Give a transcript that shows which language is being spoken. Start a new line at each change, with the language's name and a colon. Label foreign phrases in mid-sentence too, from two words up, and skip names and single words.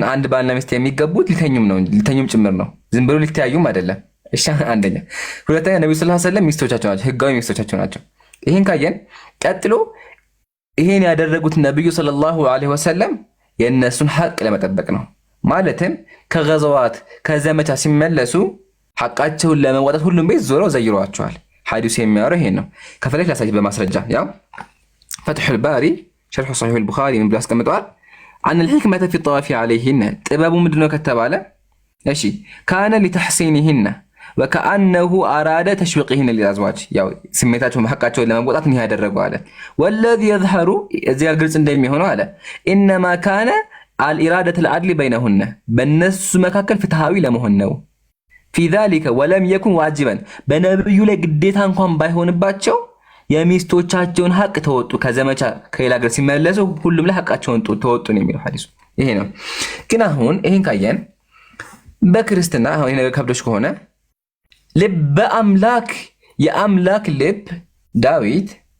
Amharic: አንድ ባልና ሚስት የሚገቡት ሊተኙም ጭምር ነው። ዝም ብሎ ሊተያዩም አይደለም። እሺ አንደኛ። ሁለተኛ ነብዩ
Arabic: صلى الله عليه وسلم
Amharic: ሚስቶቻቸው ናቸው፣ ህጋዊ ሚስቶቻቸው ናቸው። ይሄን ካየን ቀጥሎ ይሄን ያደረጉት ነብዩ
Arabic: صلى الله عليه وسلم
Amharic: የእነሱን ሐቅ ለመጠበቅ ነው። ማለትም ከገዘዋት ከዘመቻ ሲመለሱ ሐቃቸውን ለመወጣት ሁሉም ቤት ዞረው ዘይሯቸዋል። ሐዲሱ የሚያወራው ይሄን ነው። ከፈለክ ላሳይ በማስረጃ ያው ፈትሑል ባሪ ሸርሑ ሰሒሑል ቡኻሪ ምን ብሎ አስቀምጠዋል? አን
Arabic: الحكمة في الطواف عليهن
Amharic: ጥበቡ ምንድነው ከተባለ እሺ ካነ
Arabic: لتحسينهن وكأنه أراد تشويقهن للأزواج
Amharic: ያው ስሜታቸውን ሐቃቸውን ለመወጣት ነው ያደረገው አለ።
Arabic: والذي يظهر
Amharic: እዚህ ጋር ግልጽ እንደሚሆነው አለ
Arabic: انما كان الإرادة العدل بينهن
Amharic: በእነሱ መካከል ፍትሃዊ ለመሆን ነው።
Arabic: في ذلك ولم يكن واجبا
Amharic: በነብዩ ላይ ግዴታ እንኳን ባይሆንባቸው የሚስቶቻቸውን ሐቅ ተወጡ። ከዘመቻ ከሌላ ሀገር ሲመለሱ ሁሉም ላይ ሐቃቸውን ተወጡ ነው የሚለው ሐዲሱ። ይሄ ነው። ግን አሁን ይሄን ካየን በክርስትና አሁን ይሄ ነገር ከብዶሽ ከሆነ ልበ አምላክ የአምላክ ልብ ዳዊት